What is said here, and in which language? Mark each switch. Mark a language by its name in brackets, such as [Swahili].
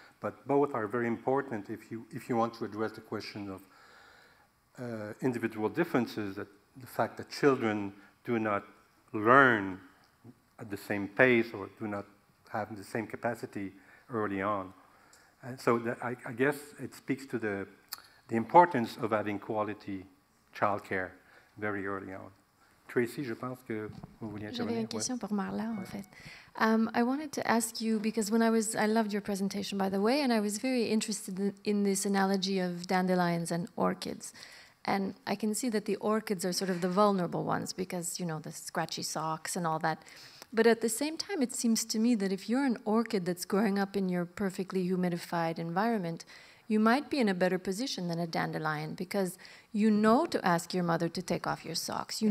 [English] But both are very important if you want to address the question of individual differences, that the fact that children do not learn at the same pace or do not have the same capacity early on. And so I guess it speaks to the importance of having quality childcare very early on. [French] Tracy, je pense que vous vouliez intervenir. J'avais une question pour Marla, en fait. [English] I wanted to ask you, because I loved your presentation, by the way, and I was very interested in this analogy of dandelions and orchids. And I can see that the orchids are sort of the vulnerable ones because, you know, the scratchy socks and all that. But at the same time, it seems to me that if you're an orchid that's growing up in your perfectly humidified environment, you might be in a better position than a dandelion because you know to ask your mother to take off your socks.